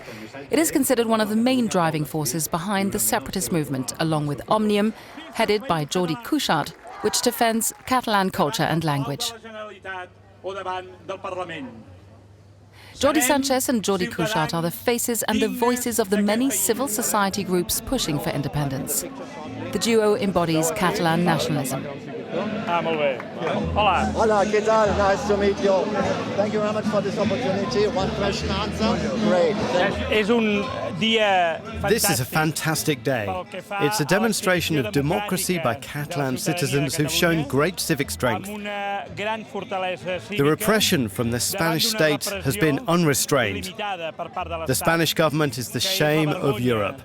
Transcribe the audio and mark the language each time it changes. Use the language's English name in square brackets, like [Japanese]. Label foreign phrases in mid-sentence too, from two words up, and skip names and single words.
[English] It is considered one of the main driving forces behind the separatist movement, along with Òmnium, headed by Jordi Cuixart, which defends Catalan culture and language. Jordi Sanchez and Jordi Cuixart are the faces and the voices of the many civil society groups pushing for independence. The duo embodies Catalan nationalism. [Catalan] Molt bé. Hola. [Spanish] Hola, ¿qué tal? [English] Nice to meet you. Thank you very much for this opportunity. One question answer. Great. [Catalan] És un dia fantàstic. [English] This is a fantastic day. It's a demonstration of democracy by Catalan citizens who've shown great civic strength. The repression from the Spanish state has been unrestrained. The Spanish government is the shame of Europe.